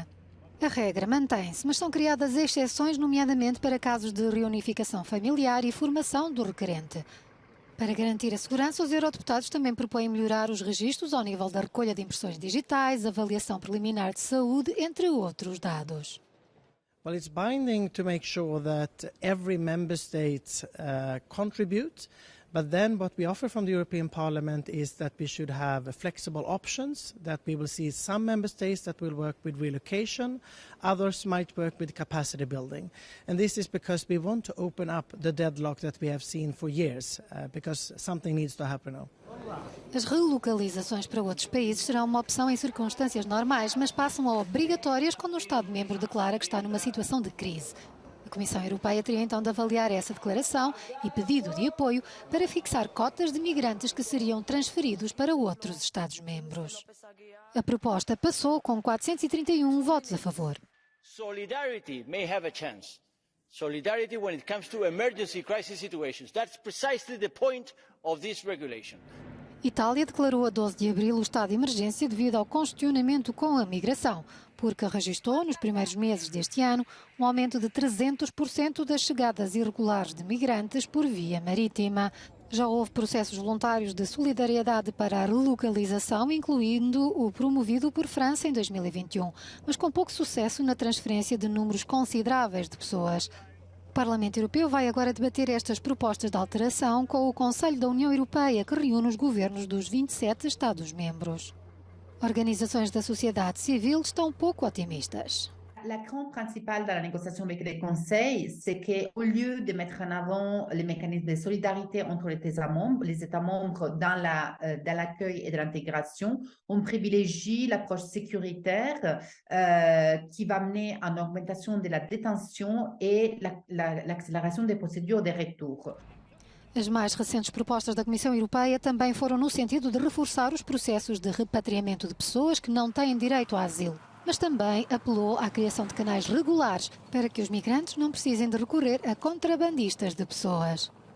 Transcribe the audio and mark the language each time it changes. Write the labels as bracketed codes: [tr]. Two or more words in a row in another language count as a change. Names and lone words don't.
[pt] A regra mantém-se, mas são criadas exceções, nomeadamente para casos de reunificação familiar e formação do requerente. Para garantir a segurança, os eurodeputados também propõem melhorar os registros ao nível da recolha de impressões digitais, avaliação preliminar de saúde, entre outros dados. [en] Well, it's binding to make sure that every member state contribute, but then what we offer from the European Parliament is that we should have flexible options, that we will see some member states that will work with relocation, others might work with capacity building. And this is because we want to open up the deadlock that we have seen for years, because something needs to happen now. [pt] As relocalizações para outros países serão uma opção em circunstâncias normais, mas passam a obrigatórias quando um Estado-membro declara que está numa situação de crise. A Comissão Europeia teria então de avaliar essa declaração e pedido de apoio para fixar cotas de migrantes que seriam transferidos para outros Estados-membros. A proposta passou com 431 votos a favor. [en] Solidarity may have a chance. Solidarity when it comes to emergency crisis situations. That's precisely the point of this regulation. [pt] Itália declarou a 12 de abril o estado de emergência devido ao congestionamento com a migração, porque registrou nos primeiros meses deste ano um aumento de 300% das chegadas irregulares de migrantes por via marítima. Já houve processos voluntários de solidariedade para a relocalização, incluindo o promovido por França em 2021, mas com pouco sucesso na transferência de números consideráveis de pessoas. O Parlamento Europeu vai agora debater estas propostas de alteração com o Conselho da União Europeia, que reúne os governos dos 27 Estados-membros. Organizações da sociedade civil estão pouco otimistas. [fr] La crainte principale dans la négociation avec le Conseil, c'est qu'au lieu de mettre en avant les mécanismes de solidarité entre les États membres dans l'accueil et de l'intégration, on privilégie l'approche sécuritaire qui va mener à une augmentation de la détention et l'accélération des procédures de retour. [pt] As mais recentes propostas da Comissão Europeia também foram no sentido de reforçar os processos de repatriamento de pessoas que não têm direito a asilo, mas também apelou à criação de canais regulares para que os migrantes não precisem de recorrer a contrabandistas de pessoas.